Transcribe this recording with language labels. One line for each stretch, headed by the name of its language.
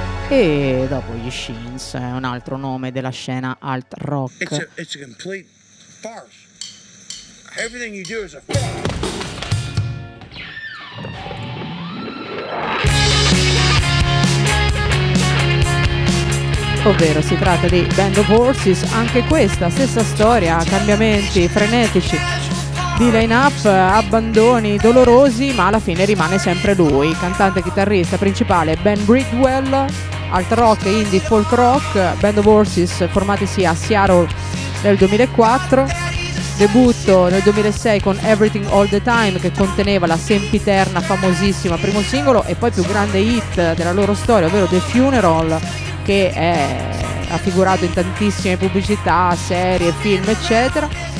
Italian: E dopo gli Shins, un altro nome della scena alt rock.
English: It's a complete farce. Everything you do is a farce.
Italian: Ovvero si tratta di Band of Horses, anche questa stessa storia, cambiamenti frenetici di line up, abbandoni dolorosi, ma alla fine rimane sempre lui, cantante chitarrista principale Ben Bridwell. Alt rock, indie, folk rock, Band of Horses, formatisi a Seattle nel 2004, debutto nel 2006 con Everything All The Time, che conteneva la sempiterna famosissima primo singolo e poi più grande hit della loro storia, ovvero The Funeral, che è raffigurato in tantissime pubblicità, serie, film, eccetera.